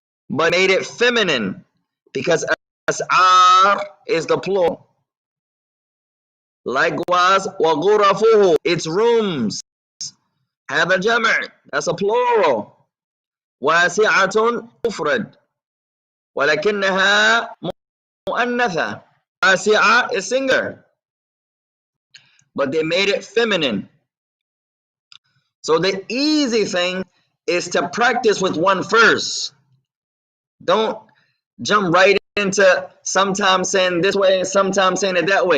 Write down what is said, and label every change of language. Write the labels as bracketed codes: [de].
[en] But made it feminine because as'ar is the plural. Likewise, وَغُرَفُهُ, its rooms. [ar] هذا جمع, [en] that's a plural. [ar] واسعة مفرد ولكنها مؤنثة. [en] واسعة is singular, but they made it feminine. So the easy thing is to practice with one first. Don't jump right into sometimes saying this way and sometimes saying it that way.